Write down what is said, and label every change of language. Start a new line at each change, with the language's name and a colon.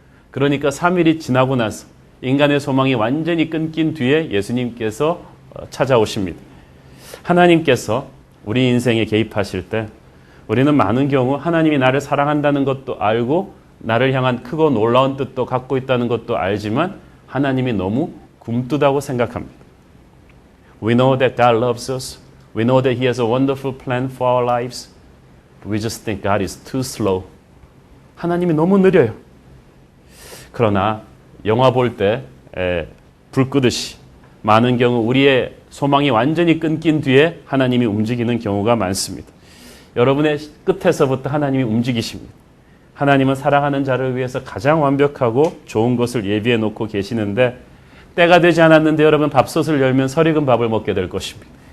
Korean: 그러니까 3일이 지나고 나서 인간의 소망이 완전히 끊긴 뒤에 예수님께서 찾아오십니다. 하나님께서 우리 인생에 개입하실 때 우리는 많은 경우 하나님이 나를 사랑한다는 것도 알고 나를 향한 크고 놀라운 뜻도 갖고 있다는 것도 알지만 하나님이 너무 굼뜨다고 생각합니다.
English: We know that God loves us. We know that He has a wonderful plan for our lives. But we just think God is too slow.
Korean: 하나님이 너무 느려요. 그러나 영화 볼 때 불 끄듯이 많은 경우 우리의 소망이 완전히 끊긴 뒤에 하나님이 움직이는 경우가 많습니다. 여러분의 끝에서부터 하나님이 움직이십니다. 하나님은 사랑하는 자를 위해서 가장 완벽하고 좋은 것을 예비해 놓고 계시는데 때가 되지 않았는데 여러분 밥솥을 열면 설익은 밥을 먹게 될 것입니다.